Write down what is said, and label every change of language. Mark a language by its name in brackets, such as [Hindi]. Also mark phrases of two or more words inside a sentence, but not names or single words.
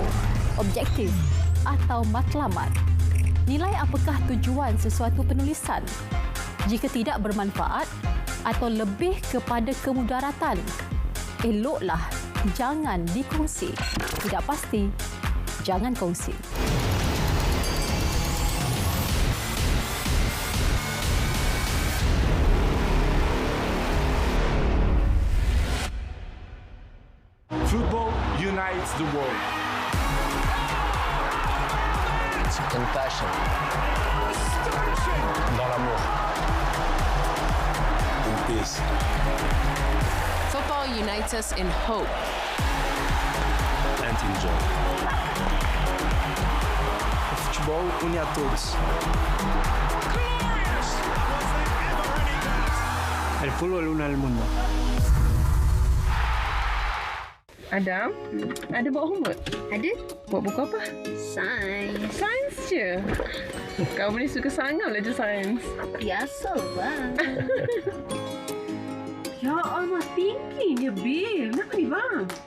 [Malay] Objektif atau matlamat. Nilai apakah tujuan sesuatu penulisan. Jika tidak bermanfaat atau lebih kepada kemudaratan, eloklah jangan dikongsi. Tidak pasti, jangan kongsi. [English] Football unites the world. It's in passion. [French] Dans l'amour. [English] In peace. Football unites us in hope. And in joy. [Portuguese] O futebol une a todos. [Spanish] El fútbol une al mundo. [Malay] Adam, ada buat homework? Ada? Buat buku apa? Sains. Sains je. Kau boleh suka sangat belajar sains. Biasalah. [Arabic] يا الله, [Malay] tingginya Bil. Kenapa ni bang?